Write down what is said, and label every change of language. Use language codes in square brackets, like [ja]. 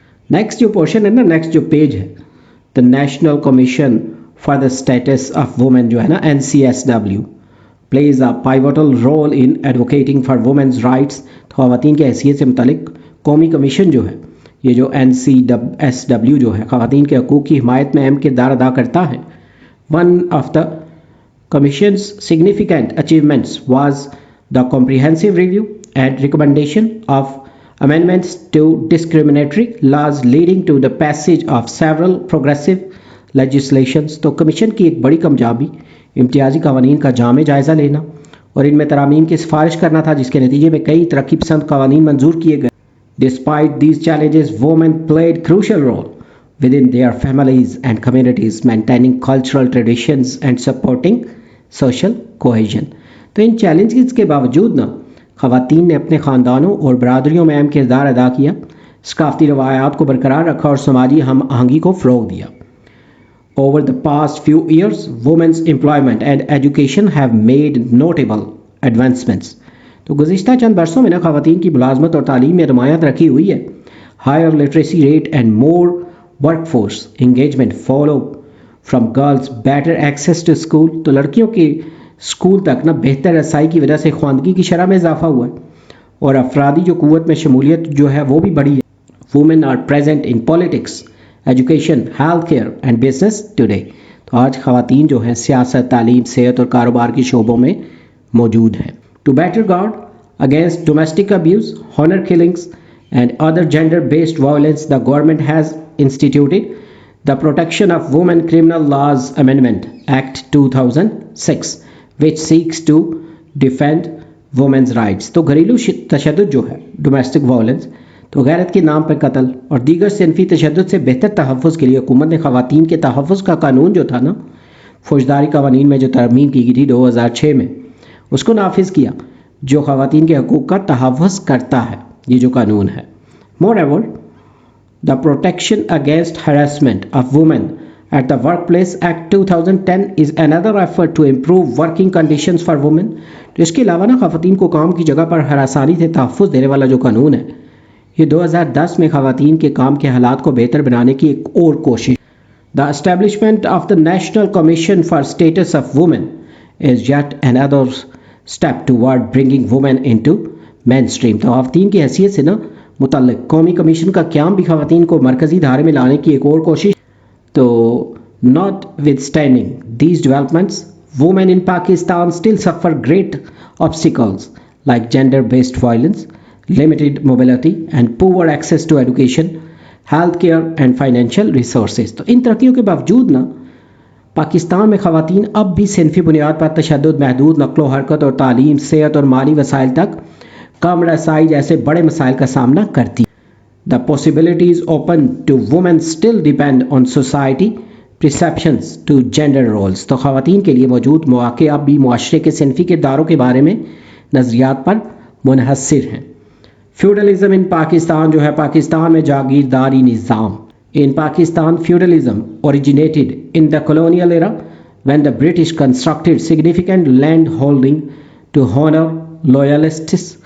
[ur] Next جو portion ہے نا، نیکسٹ جو پیج ہے، [en] The National Commission for the Status of Women جو ہے نا NCSW plays a pivotal role in advocating for women's rights. [ur] خواتین کی حیثیت سے متعلق قومی کمیشن جو ہے، یہ جو NCSW جو ہے خواتین کے حقوق کی حمایت میں اہم کردار ادا کرتا ہے. [en] One of the Commission's significant achievements was the comprehensive review and recommendation of amendments to discriminatory laws leading to the passage of several progressive legislations. [ur] تو کمیشن کی ایک بڑی کامیابی امتیازی قوانین کا جامع جائزہ لینا اور ان میں ترامیم کی سفارش کرنا تھا، جس کے نتیجے میں کئی ترقی پسند قوانین منظور کیے گئے. [en] Despite these challenges, women played crucial role within their families and communities, maintaining cultural traditions and supporting social cohesion. [ur] تو ان چیلنجز کے باوجود نا خواتین نے اپنے خاندانوں اور برادریوں میں اہم کردار ادا کیا، ثقافتی روایات کو برقرار رکھا اور سماجی ہم آہنگی کو فروغ دیا. [en] Over the past few years, women's employment and education have made notable advancements. [ur] تو گزشتہ چند برسوں میں نا خواتین کی ملازمت اور تعلیم میں نمایاں ترقی ہوئی ہے. [en] Higher literacy rate and more workforce engagement follow from girls, better access to school. [ur] تو لڑکیوں کی اسکول تک نا بہتر رسائی کی وجہ سے خواندگی کی شرح میں اضافہ ہوا ہے اور افرادی جو قوت میں شمولیت جو ہے وہ بھی بڑھی ہے. [en] Women are present in politics, education, health care and business today. [ur] تو آج خواتین جو ہیں سیاست، تعلیم، صحت اور کاروبار کے شعبوں میں موجود ہیں. [en] To better guard against domestic abuse, honour killings and other gender based violence, the government has instituted the Protection of Women Criminal Laws Amendment Act 2006 which seeks to defend women's rights. [ur] تو گھریلو تشدد جو ہے ڈومیسٹک وائلنس، تو غیرت کے نام پر قتل اور دیگر صنفی تشدد سے بہتر تحفظ کے لیے حکومت نے خواتین کے تحفظ کا قانون جو تھا نا، فوجداری قوانین میں جو ترمیم کی گئی تھی 2006 میں، اس کو نافذ کیا، جو خواتین کے حقوق کا تحفظ کرتا ہے. یہ جو قانون ہے. [en] Moreover the protection against harassment of women at the workplace act 2010 is another effort to improve working conditions for women. [ur] تو اس کے علاوہ نا خواتین کو کام کی جگہ پر ہراسانی سے تحفظ دینے والا جو قانون ہے، یہ 2010 میں خواتین کے کام کے حالات کو بہتر بنانے کی ایک اور کوشش. [en] The establishment of the national commission for status of women is yet another step toward bringing women into mainstream. [ur] تو خواتین کی حیثیت سے نا متعلق قومی کمیشن کا قیام بھی خواتین کو مرکزی دھارے میں لانے کی ایک اور کوشش. [en] تو notwithstanding these developments, women in Pakistan still suffer great obstacles like gender-based violence, limited mobility and poor access to education, health care and financial resources. [ur] تو ان ترقیوں کے باوجود نا پاکستان میں خواتین اب بھی صنفی بنیاد پر تشدد، محدود نقل و حرکت اور تعلیم، صحت اور مالی وسائل تک کم رسائی جیسے بڑے مسائل کا سامنا کرتی. [en] The possibilities open to women still depend on society perceptions to gender roles. [ur] تو خواتین کے لیے موجود مواقع اب بھی معاشرے کے صنفی کرداروں کے بارے میں نظریات پر منحصر ہیں. [en] feudalism in Pakistan [ur] جو ہے پاکستان میں جاگیرداری نظام. [en] In Pakistan, feudalism originated in the colonial era when the British constructed significant land holding to honor loyalists.